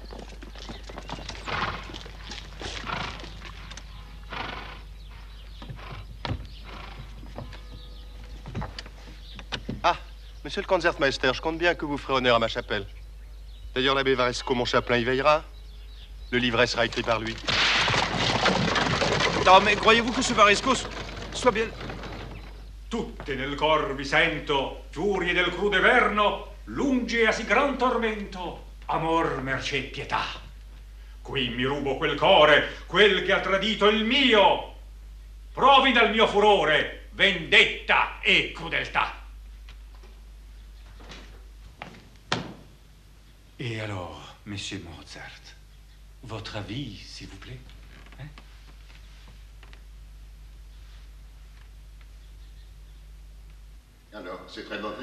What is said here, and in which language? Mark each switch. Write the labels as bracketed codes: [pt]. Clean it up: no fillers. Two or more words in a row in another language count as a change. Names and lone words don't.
[fr] Ah, monsieur le Concertmeister, je compte bien que vous ferez honneur à ma chapelle. D'ailleurs, l'abbé Varesco, mon chapelain, y veillera. Le livret sera écrit par lui. Non, mais croyez-vous que ce Varesco soit bien... [it] Tutte nel cor vi sento, furie del crude verno, lungi a sì gran tormento, amor, mercé, pietà. Qui mi rubo quel core, quel che ha tradito il mio. Provi dal mio furore, vendetta e crudeltà. [fr] Et alors, monsieur Mozart, votre avis, s'il vous plaît? Hein? Alors, c'est très mauvais?